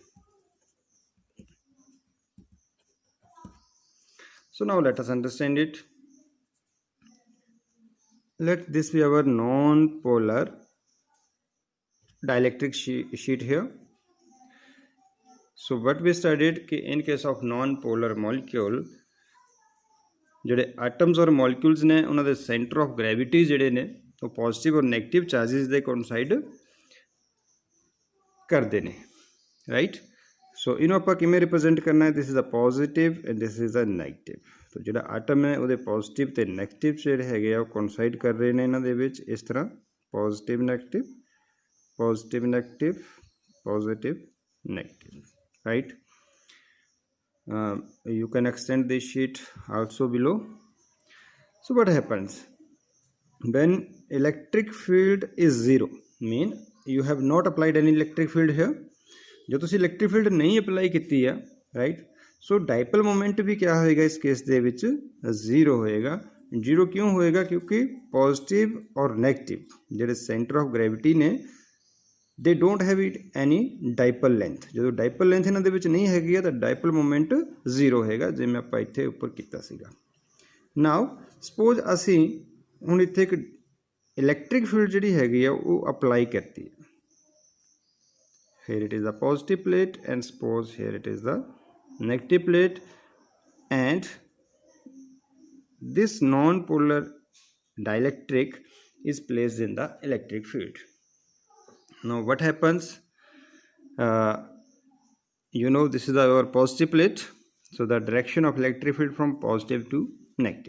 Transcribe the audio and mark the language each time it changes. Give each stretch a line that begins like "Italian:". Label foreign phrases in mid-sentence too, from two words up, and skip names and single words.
English: So now let us understand it. Let this be our non-polar dielectric sheet here. So what we studied कि in case of non-polar molecule जिहड़े atoms और molecules
Punjabi: ਨੇ ਉਨ੍ਹਾਂ ਦੇ
English: center of gravity
Punjabi: ਜਿਹੜੇ ਨੇ ਵੋ
English: positive और negative charges दे coincide
Punjabi: ਕਰਦੇ ਨੇ,
English: right?
Punjabi: So इन्हों आपां किवें represent करना है,
English: this is a positive and this is a negative.
Punjabi: ਤੋ ਜਿਹੜਾ atom ਹੈ ਉਹਦੇ positive ਤੇ negative ਜਿਹੜੇ ਹੈਗੇ ਆ coincide ਕਰ ਰਹੇ ਨੇ ਇਨ੍ਹਾਂ ਦੇ ਵਿਚ ਇਸ ਤਰ੍ਹਾਂ
English: positive negative positive negative positive negative, right? You can extend this sheet also below. So what happens when electric field is 0, mean you have not applied any electric field here.
Punjabi: ਜੋ ਤੁਸੀ
English: electric field
Punjabi: ਨਹੀਂ apply ਕੀਤੀ ਹੈ,
English: right?
Punjabi: So
English: dipole moment
Punjabi: ਭੀ ਕਿਆ ਹੋਏਗਾ ਇਸ ਕੇਸ ਦੇ ਵਿਚ 0 ਹੋਏਗਾ. 0 ਕਿਉਂ ਹੋਏਗਾ? ਕਿਉਂਕਿ
English: positive और negative जेडे center of gravity ने they don't have it any dipole length.
Punjabi: जो
English: dipole length
Punjabi: ਇਨ੍ਹਾਂ ਦੇ ਵਿਚ ਨਹੀਂ ਹੈਗੀ ਹੈ ਤੋ
English: dipole moment
Punjabi: 0 ਹੋਏਗਾ, ਜਿਵੇਂ ਆਪਾਂ ਇੱਥੇ ਉੱਪਰ ਕੀਤਾ ਸੀਗਾ.
English: Now suppose
Punjabi: ਅਸੀਂ ਹੁਣ ਇੱਥੇ ਇੱਕ
English: electric field
Punjabi: ਜਿਹੜੀ ਹੈਗੀ ਹੈ ਵੋ ਅਪਲਾਈ ਕਰਤੀ ਹੈ.
English: here it is the positive plate, and suppose here it is the negative plate, and this non-polar dielectric is placed in the electric field. Now what happens, uh, this is our positive plate, so the direction of electric field from positive to negative.